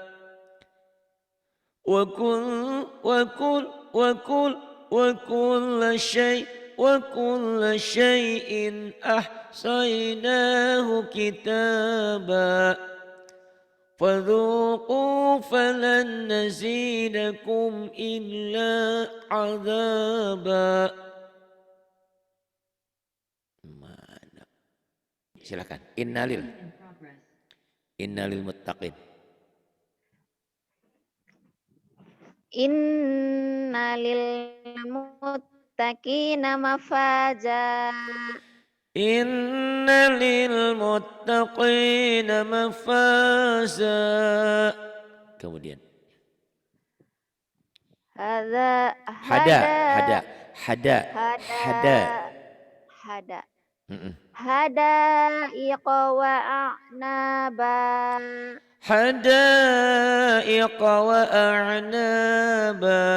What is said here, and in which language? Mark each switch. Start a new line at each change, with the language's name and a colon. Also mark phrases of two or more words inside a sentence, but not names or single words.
Arabic: وكل شيء أحصيناه كتابا فذوقوا فلن نزيدكم إلا عذابا.
Indonesian: Silakan.
Arabic: إن للمتقين. إن للمتقين مفازا. إن للمتقين مفازا.
Indonesian: Kemudian.
Arabic: حدا. حدائق وأعنابا. حدائق وأعنابا.